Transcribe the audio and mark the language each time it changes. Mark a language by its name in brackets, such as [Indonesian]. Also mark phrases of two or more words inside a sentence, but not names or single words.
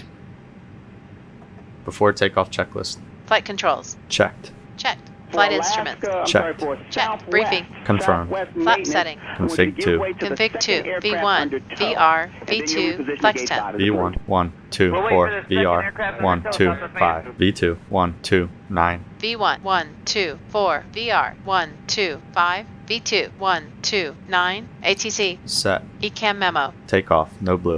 [English] Before takeoff checklist. Flight controls. Checked. Checked. Flight instruments. Checked. Checked. Briefing. Confirmed. Flap setting. Config 2. Config 2. V1. VR. V2. Flex temp. V1. 1, 2, 4. VR. 1, 2, 5. V2. 1, 2, 9. V1. 1, 2, 4. VR. 1, 2, 5. V2. 1, 2, 9. ATC. Set. ECAM memo. Takeoff. No blue.